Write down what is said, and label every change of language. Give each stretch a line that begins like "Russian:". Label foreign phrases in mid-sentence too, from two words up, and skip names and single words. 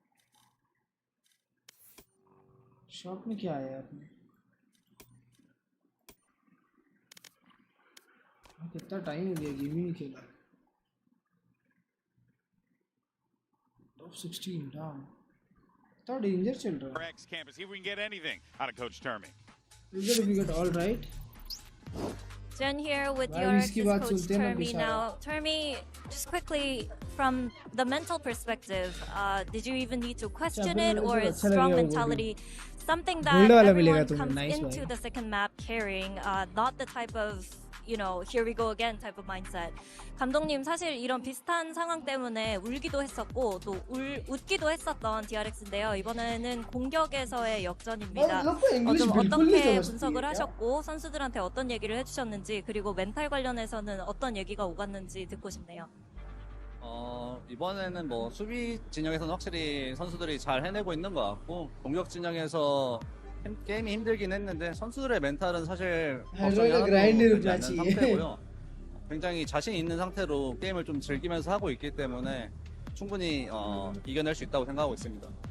Hindi: शॉप में क्या आया आपने? कितना टाइम हो गया गेम ही नहीं खेला।
English: Top 16 down.
Hindi: तो डेंजर चल रहा है।
English: PRX campus, see if we can get anything out of Coach Termi. If we get all right. Jen here with your Coach Termi now. Termi, just quickly from the mental perspective, did you even need to question it, or is strong mentality something that everyone comes into the second map carrying? Not the type of you know, here we go again type of mindset.
Korean: 감독님 사실 이런 비슷한 상황 때문에 울기도 했었고 또 웃기도 했었던 DRX인데요. 이번에는 공격에서의 역전입니다. 좀 어떻게 분석을 하셨고 선수들한테 어떤 얘기를 해주셨는지 그리고 멘탈 관련해서는 어떤 얘기가 오갔는지 듣고 싶네요. 이번에는 뭐 수비 진영에서는 확실히 선수들이 잘 해내고 있는 것 같고 공격 진영에서 게임이 힘들긴 했는데 선수들의 멘탈은 사실 걱정이 하나도 되지 않는 상태고요. 굉장히 자신 있는 상태로 게임을 좀 즐기면서 하고 있기 때문에 충분히 이겨낼 수 있다고 생각하고 있습니다.